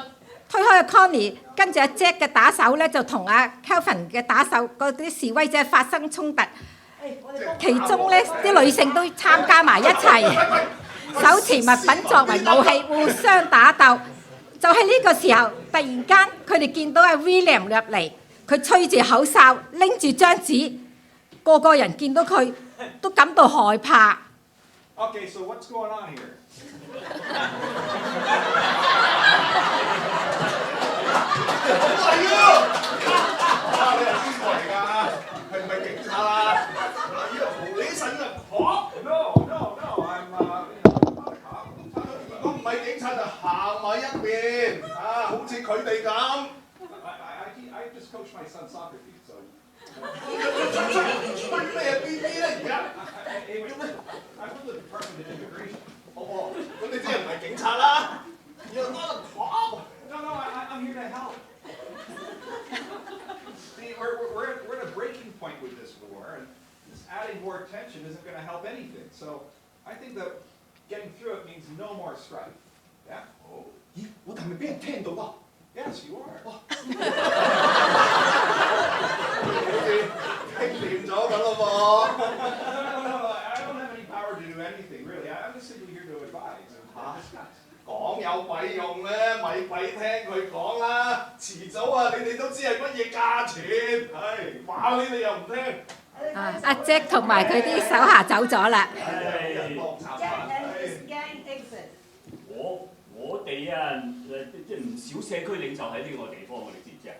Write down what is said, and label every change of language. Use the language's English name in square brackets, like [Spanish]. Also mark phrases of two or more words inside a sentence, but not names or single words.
[Cantonese] 推開阿 Connie， 跟住阿 Jack 嘅打手咧就同阿 Kelvin 嘅打手嗰啲示威者發生衝突，其中咧啲女性都參加埋一齊，手持物品作為武器，互相打鬥。就喺呢個時候，突然間佢哋見到阿 William 入嚟，佢吹住口哨，拎住張紙，個人見到佢都感到害怕。 [English] Okay, so what's going on here? [Cantonese] 係啊！你係邊個嚟㗎？係唔係警察啊？你神啊！ [English] No, I'm [Cantonese] 我唔係警察就行埋一邊好似佢哋咁。 [English] I just coached my son's soccer team, so. [Cantonese] 吹咩 BB 咧而家？ [English] I'm from the Department of Immigration. [Cantonese] 咁你即係唔係警察啦 ？ [English] You're not a cop. No, I'm here to help. See, we're at a breaking point with this war, and just adding more tension isn't going to help anything. So I think that getting through it means no more strife. Yeah? Oh. [Cantonese] 咦？我係咪俾人聽到啊 [English] ？Yes, you are. [Cantonese] 好似傾掂咗咁咯噃。 [English] No, I don't have any power to do anything, really. I'm just simply here to advise. [Cantonese] 講有鬼用咩？咪鬼聽佢講啦！遲早啊，你哋都知係乜嘢價錢。係話你哋又唔聽。阿 Jack 同埋佢啲手下走咗啦。我哋啊，即係唔少社區領袖喺呢個地方，我哋知唔知啊？